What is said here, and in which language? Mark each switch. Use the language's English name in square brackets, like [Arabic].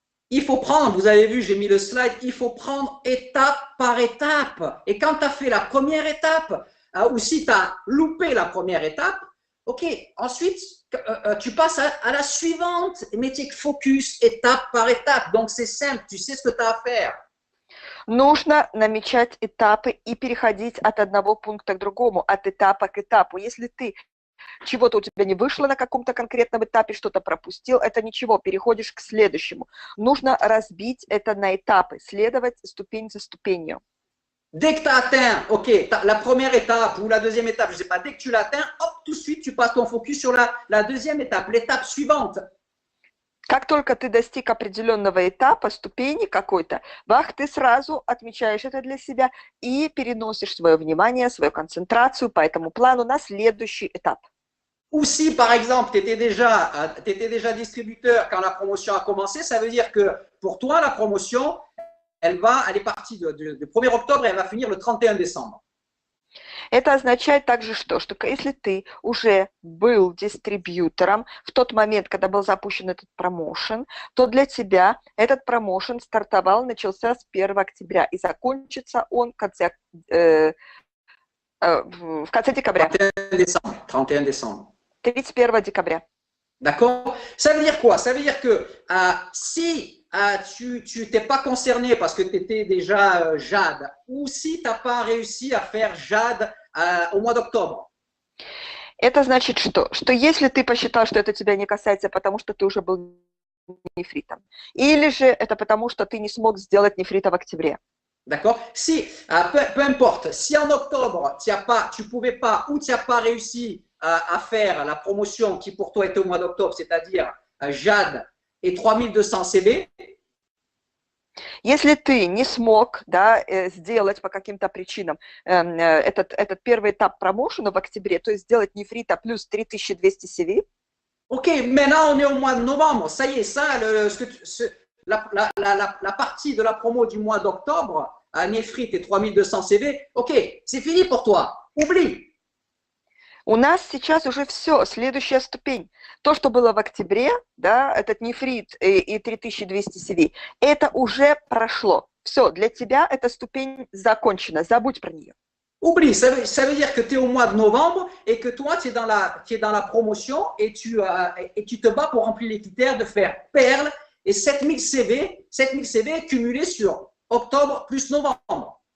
[French] Il faut prendre, vous avez vu, j'ai mis le slide, il faut prendre étape par étape. Et quand tu as fait la première étape, ou si tu as loupé la première étape, ok, ensuite, tu passes à la suivante, mais tu es focus étape par étape. Donc, c'est simple, tu sais ce que tu as à faire. [Russian] Нужно намечать этапы и переходить от одного пункта к другому, от этапа к этапу. Если ты чего-то у тебя не вышло на каком-то конкретном этапе, что-то пропустил, это ничего, переходишь к следующему. Нужно разбить это на этапы, следовать ступень за ступенью. [French] Dès que tu as atteint, ok, la première étape ou la deuxième étape, je ne sais pas, dès que tu l'atteins, hop, tout de suite, tu passes ton focus sur la deuxième étape, l'étape suivante. [Russian] Как только ты достиг определенного этапа, ступени какой-то, бах, ты сразу отмечаешь это для себя и переносишь свое внимание, свою концентрацию по этому плану на следующий этап. [French] Ou si, par exemple, tu étais déjà distributeur quand la promotion a commencé, ça veut dire que pour toi, la promotion, elle est partie du 1er octobre et elle va finir le 31 décembre. [Russian] Это означает также что если ты уже был дистрибьютором в тот момент, когда был запущен этот промоушен, то для тебя этот промоушен начался с 1 октября и закончится он в конце декабря. [French] 31 décembre. [Russian] 31 декабря. [French] D'accord? Ça veut dire quoi? Ça veut dire que si tu t'es pas concerné parce que tu étais déjà Jade, ou si tu n'as pas réussi à faire Jade au mois d'octobre. [Russian] Это значит что если ты посчитал, что это тебя не касается, потому что ты уже был нефритом, или же это потому, что ты не смог сделать нефрита в октябре. [French] D'accord? Si, peu importe, si en octobre, tu pouvais pas ou tu n'as pas réussi à faire la promotion qui pour toi était au mois d'octobre, c'est-à-dire Jade et 3200 CV, [Russian] Если ты не смог, да, сделать по каким-то причинам этот первый этап промоушена в октябре, то есть сделать нефрита плюс 3200 CV, [French] ok, maintenant on est au mois de novembre, ça y est, ça, la partie de la promo du mois d'octobre, à Nefrit et 3200 CV, ok, c'est fini pour toi, oublie. [Russian] у нас сейчас уже все, следующая ступень. То, что было в октябре, да, этот нефрит и 3200 CV, это уже прошло. Все, для тебя эта ступень закончена, забудь про нее. [French] Oublie, ça veut dire que tu es au mois de novembre et que toi, tu es dans la promotion et tu te bats pour remplir les critères de faire perle et 7000 CV cumulés sur octobre plus novembre.